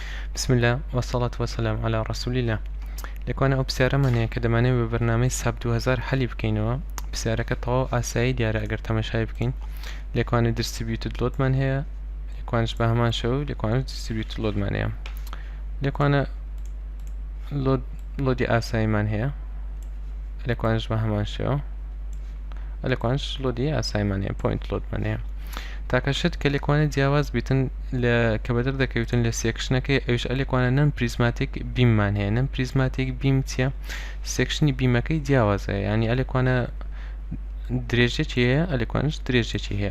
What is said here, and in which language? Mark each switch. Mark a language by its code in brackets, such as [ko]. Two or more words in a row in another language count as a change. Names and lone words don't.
[ar] بسم الله والصلاة والسلام على رسول الله. [ckb] لەکوانە ئەو پرسیارەمانەیە کە دەمانێت بە بەرنامەی SAP 2000 حەلی بکەینەوە. پرسیارەکە تەواو ئاسایی دیارە ئەگەر تەماشای بکەین. لێکوانە [en] distributed loadمان [ckb] هەیە، لێکوانش بە هەمان شێوە لێکوانش [en] distributed loadمان [ckb] هەیە. لێکوانە لۆدی ئاساییمان هەیە، لێکوانش بە هەمان شێوە، لێکوانش لۆدی ئاساییمان هەیە، [en] point loadمان [ckb] هەیە. تاکەشت کە لێکوانە جیاواز بیتن کە بەدەر دەکەوتن لە سێکشنەکەی ئەوش لێکوانە [en] non-prismatic beam [ckb] هەیە. [en] non-prismatic beam [ckb] چیە؟ سێکشنی بیمەکەی جیاوازە، ینی ئەلێکوانە درێژێکی هەیە، ئەلێکوانش درێژێکی هەیە.